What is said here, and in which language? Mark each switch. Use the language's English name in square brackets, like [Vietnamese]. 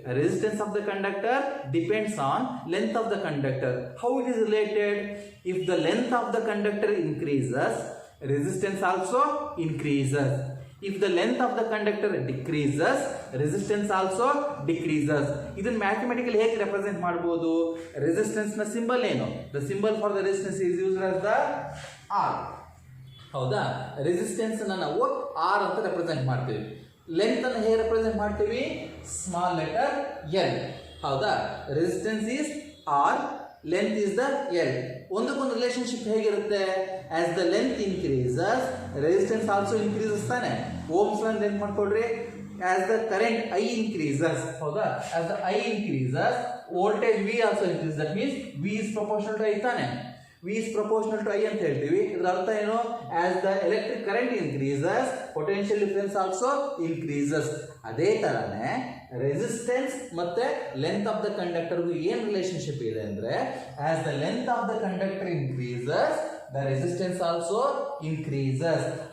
[English] Resistance of the conductor depends on length of the conductor. How it is related? If the length of the conductor increases, resistance also increases. If the length of the conductor decreases, resistance also decreases. [Kannada] ಇದನ್ನ mathematically ಹೇಗೆ represent ಮಾಡಬಹುದು? Resistance ನ symbol ಏನು? [English] The symbol for the resistance is used as the R. [Kannada] ಹೌದಾ? Resistance ಅನ್ನು ನಾವು R ಅಂತ represent ಮಾಡ್ತೀವಿ. ಲೆಂತ್ ಅನ್ನು ಹೇಗೆ ರೆಪ್ರೆಸೆಂಟ್ ಮಾಡ್ತೀವಿ? [English] Small letter L. [Kannada] ಹೌದಾ? [English] Resistance is R, length is the L. [Kannada] ಒಂದಕ್ಕೊಂದು ರಿಲೇಶನ್ಶಿಪ್ ಹೇಗಿರುತ್ತೆ? [English] as the length increases, resistance also increases [Kannada] ತಾನೆ. ಓಮ್ಸ್ ಲಾ ನೆನ್ಪು ಮಾಡ್ಕೊಳ್ರಿ. [English] as the current I increases, [Kannada] ಹೌದಾ? [English] As the I increases, voltage V also increases. That means V is proportional to I [Kannada] ತಾನೆ. [English] V is proportional to I [Kannada] ಅಂತ ಹೇಳ್ತೀವಿ. ಇದರ ಅರ್ಥ ಏನು? [English] As the electric current increases, potential difference also increases. [Kannada] ಅದೇ ತರನೇ resistance ಮತ್ತೆ ಲೆಂತ್ ಆಫ್ ದ ಕಂಡಕ್ಟರ್ಗೂ ಏನು ರಿಲೇಶನ್ಶಿಪ್ ಇದೆ ಅಂದ್ರೆ, [English] As the length of the conductor increases, the resistance also increases.